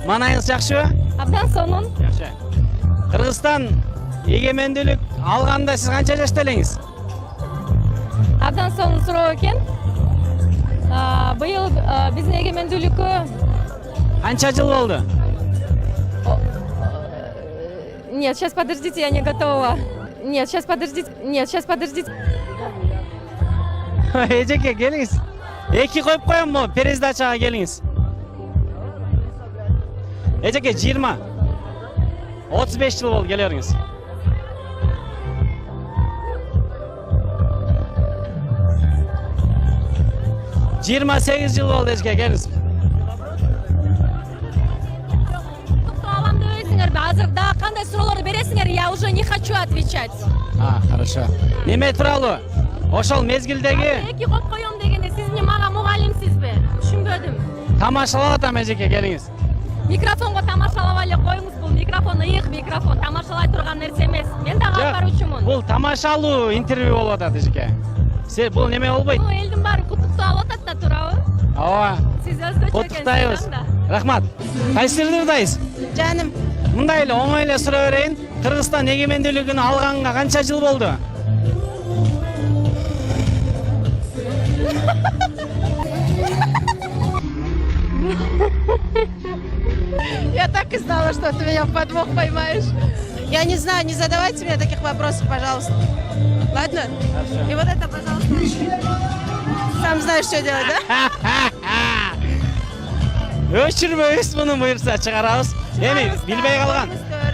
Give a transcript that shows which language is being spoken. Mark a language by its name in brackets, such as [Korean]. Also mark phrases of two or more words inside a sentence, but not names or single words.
[Kyrgyz] Манайыңыз жакшыбы? Абдан сонун. Жакшы. Кыргызстан эгемендүүлүк алганда сиз канча жашта элеңиз? Абдан сонун суроо экен. Быйыл биздин эгемендүүлүккө Канча жыл болду? [Russian] Нет, сейчас подождите, я не готова. Нет, сейчас подождите. Нет, сейчас подождите. [Kyrgyz] Эжеке келиңиз. Эки коюп коёмбу, передачага келиңиз. Эжеке 20. 35 жыл болду келериңиз. Жыйырма 8 жыл болду эжеке келиңиз. Алам дебейсиңер, азыр дагы кандай суроолорду бересиңер? [Russian] Я уже не хочу отвечать. Хорошо. [Kyrgyz] Неме тууралуу? Ошол мезгилдеги Эки коюп коем дегенде сиз эмне мага мугалимсизби? Түшүнбөдүм. тамашалап атам эжеке келиңиз. Микрофонго тамашалабай эле коюңуз, бул микрофон ыйык микрофон, тамашалай турган нерсе эмес. Мен дагы алып баруучумун. Бул тамашалуу интервью болуп атат эжеке. Сиз бул неме болбойт? Элдин баары куттуктап атат да туурабы? Ооба. Сиз өзгөчө Куттуктайбыз. Рахмат. Кайсы жерде ырдайсыз? Жаным, Мындай эле оңой эле суроо берейин. Кыргызстан эгемендүүлүгүн алганга канча жыл болду? [Russian] Я так и знала, что ты меня в подвох поймаешь. Я не знаю, не задавайте мне таких вопросов, пожалуйста. Ладно? Хорошо. И вот это, пожалуйста. Сам знаешь, что делать, да? [Kyrgyz] Өчүрбөйбүз муну буюрса чыгарабыз. Эми билбей калган.